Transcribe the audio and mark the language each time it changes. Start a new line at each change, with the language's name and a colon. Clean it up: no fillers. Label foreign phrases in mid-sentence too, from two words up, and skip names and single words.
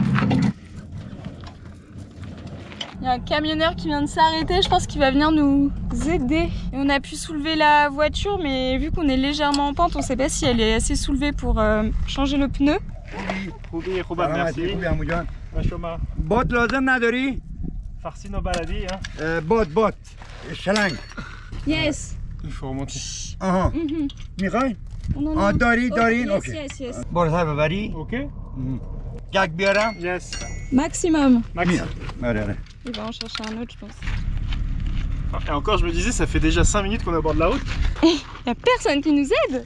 French: Il y a un camionneur qui vient de s'arrêter, je pense qu'il va venir nous aider. Et on a pu soulever la voiture, mais vu qu'on est légèrement en pente, on ne sait pas si elle est assez soulevée pour changer le pneu. Merci.
Persian: بوت لازم نداری؟ Farci nos baladis, hein. بوت شلنگ.
English: Yes.
French: Il faut remonter.
Persian: آها میخوای؟ آه دارین؟
English: Yes,
Persian: اوکی.
English: yes, yes.
Persian: برو ببری؟
English: Ok.
Persian: یک بیارم؟
English: Yes. Maximum. Max.
Persian: آره.
French: Il va en chercher un autre, je pense. Et encore, je me disais, ça fait déjà 5 minutes qu'on aborde la route. Il n'y a personne qui nous aide.